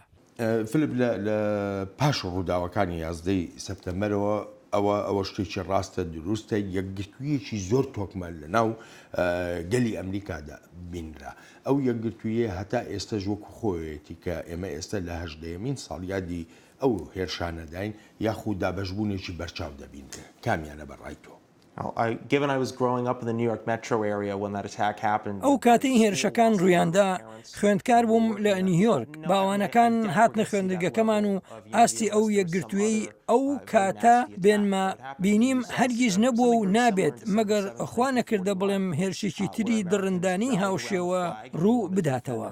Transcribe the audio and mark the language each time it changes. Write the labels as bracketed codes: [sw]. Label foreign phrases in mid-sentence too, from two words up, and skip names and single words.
[ckb] فلپ لە پاش ڕووداوەکانی یازدەی سەپتێمبەرەوە ئەوە شتێکی ڕاستە دروستە یەکگرتوویەکی زۆر تۆکمە لە ناو گەلی ئەمریکادا بینرا ئەو یەکگرتوویە هەتا ئێستەش وەکو خۆیەتی کە ئێمە ئێستا لە 18مین ساڵیادی ئەو هێرشانەداین یاخود دابەشبوونێکی بەرچاو دەبینرێ کامیانە بەڕای تۆ. [en] Given I was growing up in the New York metro area when that attack happened. [ckb] ئەو کاتەی هێرشەکان ڕوویاندا خوێندکار بووم لە نیویۆرک باوانەکان هاتنە خوێندگەکەمان و ئاستی ئەو یەکگرتوویەی ئەو کاتە بێنمە بینیم هەرگیز نەبووە و نابێت مەگەر خوا نەکردە بڵێم هێرشێکی تری دڕندانی هاوشێوە ڕوو بداتەوە.